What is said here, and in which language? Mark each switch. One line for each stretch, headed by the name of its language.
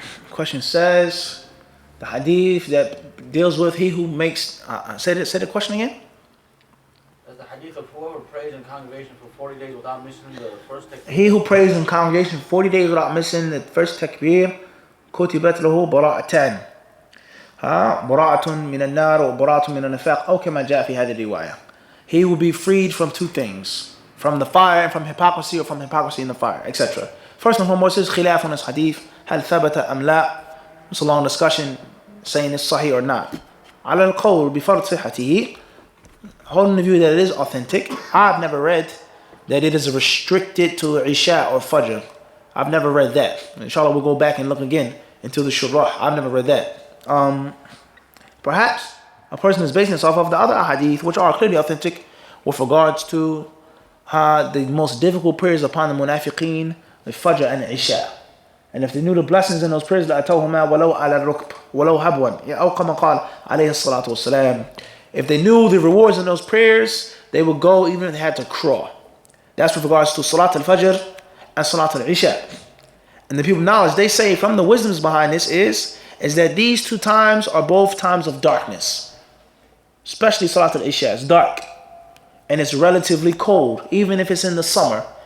English: Question says, the hadith that deals with he who makes, say the question again? That's the hadith of whoever prays in congregation for 40 days without missing the first takbir. He who prays in congregation for 40 days without missing the first takbir,
Arabic: كتبت له براءتان. براءة من النار وبراءة من النفاق أو كما جاء في هذه الرواية.
English: He will be freed from two things, from the fire and from hypocrisy, or from hypocrisy in the fire, etc. First and foremost is khilaf on this hadith.
Arabic: هل ثبت أم لا?
English: It's a long discussion saying it's sahih or not.
Arabic: على القول بفرض صحته,
English: holding the view that it is authentic. I've never read that it is restricted to Isha or Fajr. I've never read that. Inshallah, we'll go back and look again into the Shurah. I've never read that. Perhaps a person is basing this off of the other hadith, which are clearly authentic with regards to the most difficult prayers upon the munafiqeen, the Fajr and the Isha. And if they knew the blessings in those prayers,
Arabic: لَأَتَوْهُمَا وَلَوْ عَلَى الرُّكْبِ وَلَوْ هَبْوًا أو كما قال عليه الصلاة والسلام.
English: If they knew the rewards in those prayers, they would go even if they had to crawl. That's with regards to Salat al-Fajr and Salat al-Isha. And the people of knowledge, they say from the wisdoms behind this is that these two times are both times of darkness. Especially Salat al-Isha, it's dark. And it's relatively cold, even if it's in the summer.